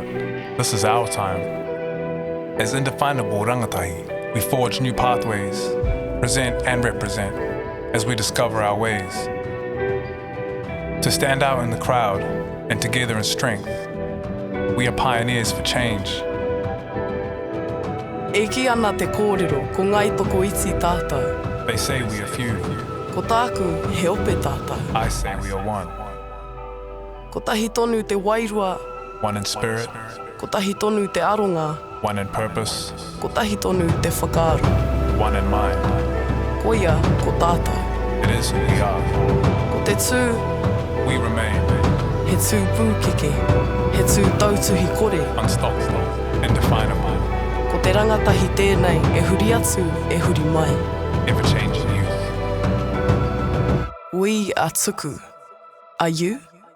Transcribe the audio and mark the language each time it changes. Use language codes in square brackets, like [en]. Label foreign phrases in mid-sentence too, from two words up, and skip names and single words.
[en] This is our time. As indefinable rangatahi, we forge new pathways, present and represent, as we discover our ways. To stand out in the crowd, and together in strength, we are pioneers for change. [mi] E ki ana te kōrero, ko ngai toko iti tātou. [en] They say we are few. [mi] Ko tāku, he ope tātou. [en] I say we are one. [mi] Ko tahi tonu te wairua, [en] One in spirit, [mi] ko tahi tonu te aronga, [en] one in purpose, [mi] ko tahi tonu te whakaaro. [en] one in mind. [mi] Ko ia, ko tātou. [en] It is who we are. [mi] Ko te tū, [en] We remain [mi] he tū pūkeke, he tū tautuhi kore. [en] unstoppable, indefinable, [mi] Ko te rangatahi tēnei, e huri atu, e huri mai. [en] ever-changing youth. We are TUKU. Are you?